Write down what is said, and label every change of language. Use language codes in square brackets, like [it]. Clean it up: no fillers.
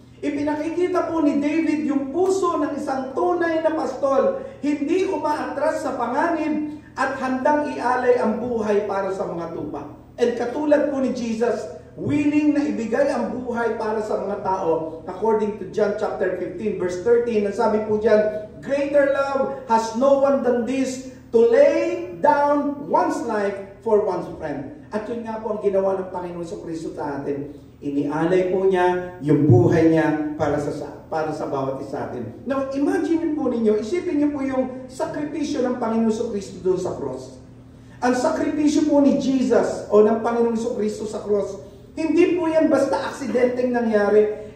[tl] Ipinakikita po ni David yung puso ng isang tunay na pastol, hindi umaatras sa panganib at handang ialay ang buhay para sa mga tupa. And katulad po ni Jesus, willing na ibigay ang buhay para sa mga tao. [en] According to John chapter 15 verse 13, [tl] ang sabi po dyan, [en] greater love has no one than this, to lay down one's life for one's friend. [tl] At yun nga po ang ginawa ng Panginoon Jesucristo sa atin. Inialay po niya yung buhay niya para sa bawat isa atin. Now, imagine po ninyo, isipin niyo po yung sakripisyo ng Panginoon Jesucristo doon sa cross. Ang sakripisyo po ni Jesus o ng Panginoon Jesucristo sa cross, hindi po yan basta aksidenteng nangyari.